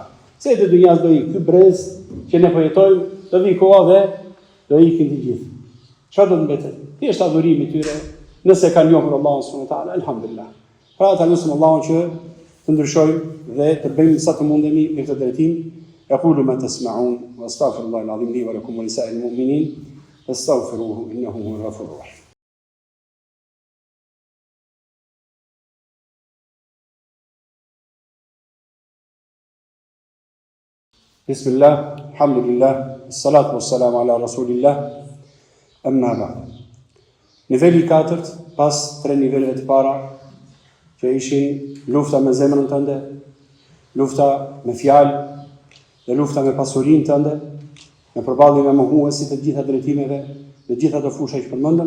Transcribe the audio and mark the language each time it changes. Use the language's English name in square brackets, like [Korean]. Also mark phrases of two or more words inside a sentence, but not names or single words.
[Albanian] Se të dunjas do ikë ky brez që ne po jetojmë, do vi koha dhe do ikin të gjithë. Çfarë do të mbetet? Thjesht adhurimi tyre, nëse kanë njohur Allahun [Arabic] سبحانه وتعالى, [Albanian] alhamdulillah. Pra ta lutem Allahun që të ndryshojmë dhe të bëjmë sa të mundemi në këtë drejtim. [Arabic] أقول ما تسمعون وأستغفر الله العظيم لي ولكم ولسائر المؤمنين فاستغفروه إنه هو الغفور الرحيم. بسم الله، الحمد لله، والصلاة والسلام على رسول الله. أما بعد. [Albanian] Niveli 4, pas 3 niveleve të para, që ishin lufta me zemrën tënde, lufta me fjalë dhe lufta me pasurinë tënde, në përballje me mohuesit të gjitha drejtimeve, në gjitha ato fusha që përmendëm.